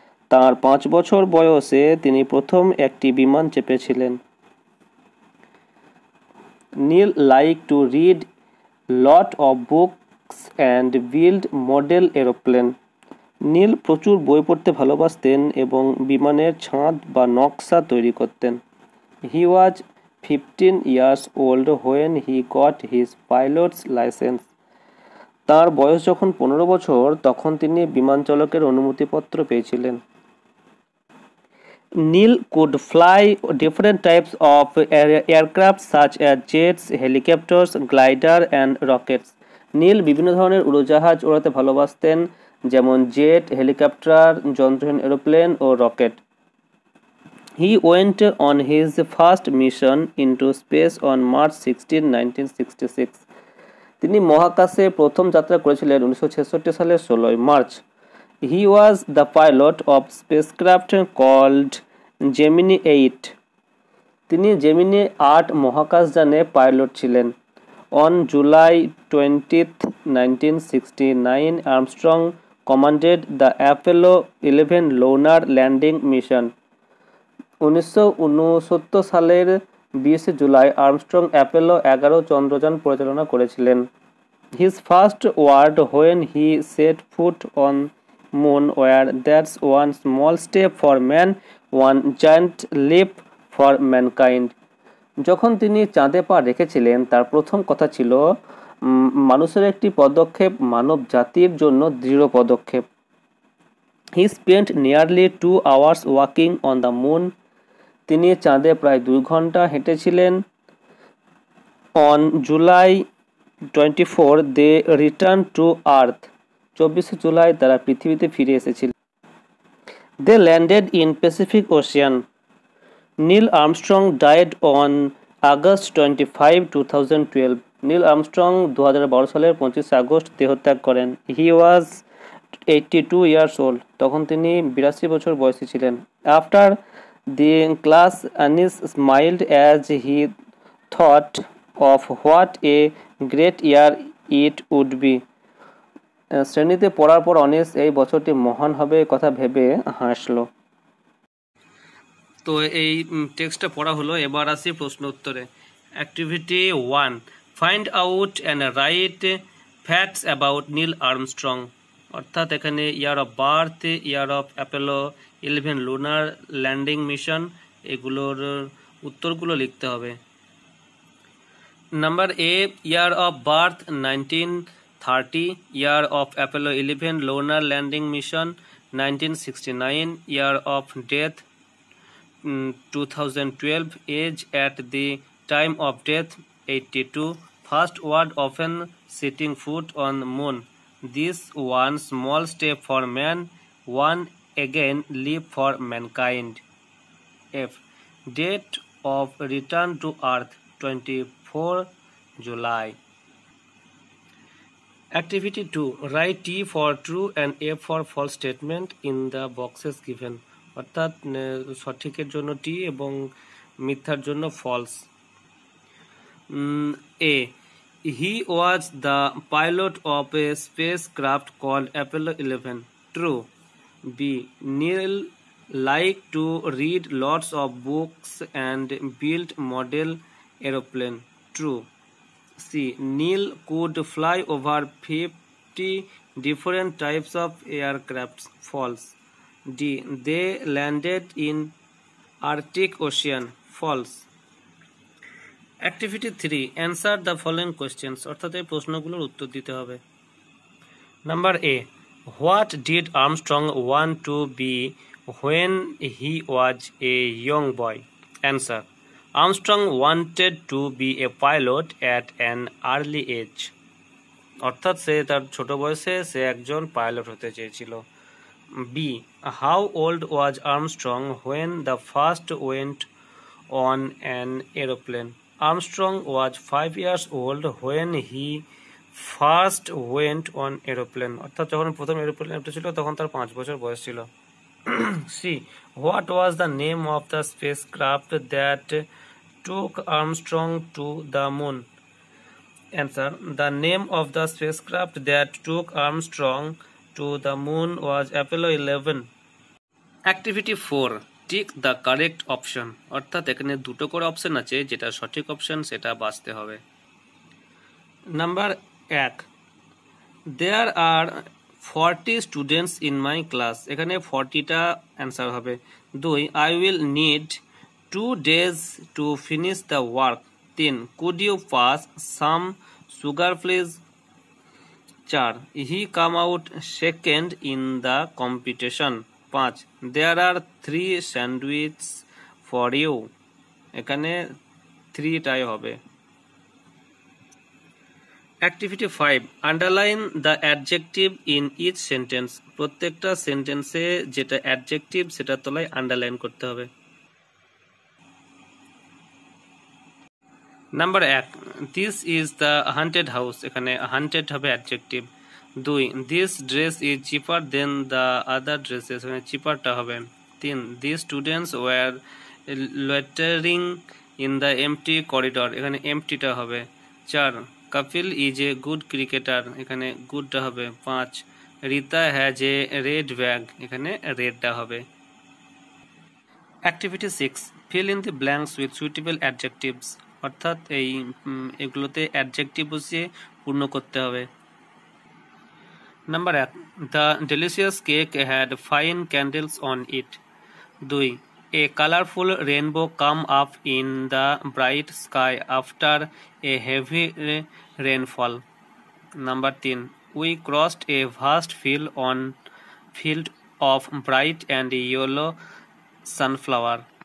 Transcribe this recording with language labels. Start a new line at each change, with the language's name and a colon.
Bangla: তাঁর 5 বছর বয়সে তিনি প্রথম একটি বিমান চেপেছিলেন।
English: Neil like to read lot of books and build model aeroplane.
Bangla: নীল প্রচুর বই পড়তে ভালোবাসতেন এবং বিমানের ছাঁদ বা নকশা তৈরি করতেন।
English: He was 15 years old when he got his pilot's license.
Bangla: তার বয়স যখন 15 বছর তখন তিনি বিমান চালকের অনুমতিপত্র পেয়েছিলেন।
English: Neil could fly different types of aircraft such as jets, helicopters, glider and rockets.
Bangla: নীল বিভিন্ন ধরনের উড়োজাহাজ ওড়াতে ভালোবাসতেন, যেমন jet, helicopter, যন্ত্রহীন aeroplane O rocket.
English: He went on his first mission into space on March 16, 1966.
Bangla: তিনি মহাকাশে প্রথম যাত্রা করেছিলেন 1966 সালের 16 March.
English: He was the pilot of spacecraft called Gemini 8.
Bangla: তিনি জেমিনি 8 মহাকাশযানে পাইলট ছিলেন।
English: On July 20, 1969, Armstrong commanded the Apollo 11 lunar landing mission.
Bangla: 1969 সালের 20 July Armstrong Apollo 11 Chandrayaan পরিচালনা করেছিলেন।
English: His first word when he set foot on moon were that's one small step for man, one giant leap for mankind.
Bangla: যখন তিনি চাঁদে পা রেখেছিলেন তার প্রথম কথা ছিল মানুষের একটি পদক্ষেপ মানব জাতির জন্য দৃঢ় পদক্ষেপ।
English: He spent nearly 2 hours walking on the moon.
Bangla: তিনি চাঁদে প্রায় 2 ঘন্টা হেঁটেছিলেন।
English: On July 24 they returned to Earth.
Bangla: 24 July তারা পৃথিবীতে ফিরে এসেছিল।
English: They landed in Pacific Ocean. Neil Armstrong died on August 25, 2012.
Bangla: Neil Armstrong 2012 সালের 25 আগস্ট দেহত্যাগ করেন।
English: He was 82 years old.
Bangla: তখন তিনি 82 বছর বয়সী ছিলেন।
English: After the class, Anis smiled as he thought of what a great year it would be.
Bangla: শ্রেণীতে পড়ার পর অনিস এই বছরটি মহান হবে কথা ভেবে হাসলো। তো এই টেক্সটটা পড়া হলো, এবার আসি প্রশ্ন উত্তরে।
English: Activity 1, find out and write facts about Neil Armstrong.
Bangla: অর্থাৎ এখানে
English: year of birth, year of Apollo 11 lunar landing mission,
Bangla: এগুলোর উত্তরগুলো লিখতে হবে।
English: Number A, year of birth 1930, year of Apollo 11 lunar landing mission 1969, year of death 2012, age at the time of death 82, first word often setting foot on moon. This one small step for man, one again leap for mankind. F. Date of return to earth 24 July. Activity 2. Write T for true and F for false statement in the boxes given.
Bangla: অর্থাৎ সঠিকের জন্য টি এবং মিথ্যার জন্য false.
English: A. He was the pilot of a spacecraft called Apollo 11. True. B. Neil liked to read lots of books and build model aeroplane. True. C. Neil could fly over 50 different types of aircraft. False. D. They landed in Arctic Ocean. False. Activity 3. Answer the following questions.
Bangla: অর্থাৎ এই প্রশ্নগুলোর উত্তর দিতে হবে।
English: Number A. What did Armstrong want to be when he was a young boy? Answer. Armstrong wanted to be a pilot at an early age.
Bangla: অর্থাৎ সে তার ছোট বয়সে সে একজন পাইলট হতে চেয়েছিল।
English: B. How old was Armstrong when the first went on an aeroplane? Armstrong was 5 years old when he first went on aeroplane.
Bangla: অর্থাৎ যখন প্রথম এরোপ্লেনে উঠেছিল তখন তার 5 বছর বয়স ছিল।
English: C. What was the name of the spacecraft that took Armstrong to the moon? Answer. The name of the spacecraft that took Armstrong to the moon was Apollo 11. Activity 4. Tick the correct option.
Bangla: অর্থাৎ এখানে দুটো করে option আছে, যেটা সঠিক option সেটা বাছতে হবে।
English: Number 1. There are 40 students in my class.
Bangla: এখানে 40টা অ্যান্সার হবে।
English: 2. I will need 2 days to finish the work. 3. Could you pass some sugar please? 4. He come out second in the competition. 5. There are 3 sandwiches for you.
Bangla: এখানে 3টাই হবে।
English: Activity 5. Underline the adjective in each sentence.
Bangla: প্রত্যেকটা সেন্টেন্সে যেটা adjective সেটা তলায় underline করতে হবে।
English: Number 1. This is the haunted house.
Bangla: এখানে haunted হবে adjective.
English: 2. This dress is cheaper than the other dresses.
Bangla: এখানে cheaperটা হবে।
English: 3. These students were loitering in the empty corridor.
Bangla: এখানে emptyটা হবে।
English: 4. Kapil is a good cricketer.
Bangla: এখানে goodটা হবে।
English: 5. Rita has a red bag.
Bangla: এখানে redটা হবে।
English: Activity 6. Fill in the blanks with suitable adjectives.
Bangla: অর্থাৎ এগুলোতে অ্যাডজেক্টিভ বসিয়ে পূর্ণ করতে হবে।
English: Number 1. The delicious cake had fine candles on it. 2. A colorful rainbow come up in the bright sky after a heavy rainfall. Number 3. We crossed a vast field of bright and yellow sunflower.